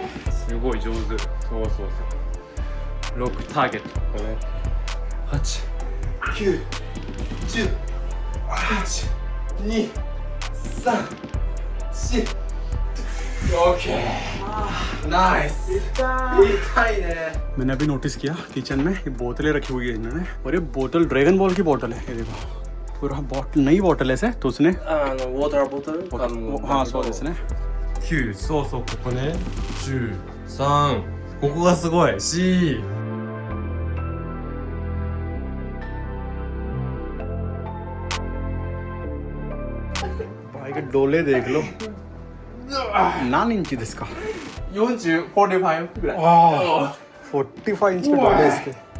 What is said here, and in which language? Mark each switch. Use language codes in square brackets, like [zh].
[ja] すごい上手そうそうそう6ターゲットこれ8 9 10 1 2 3 4 OK नाइस痛いね [hi] मैंने अभी notice किया किचन में ये बोतलें रखी हुई है इन्होंने और ये बोतल ड्रैगन बॉल की बोतल है ये देखो पूरा बॉटल नई बोतल है तो उसने [ja] ウォーターボトル हाँそうですね 9そうそうここね10 3ここがすごい 4 [hi] भाई के डोले देख लो [ja] 何インチですか 40 45ぐらい [hi] 45 इंच के डोले इसके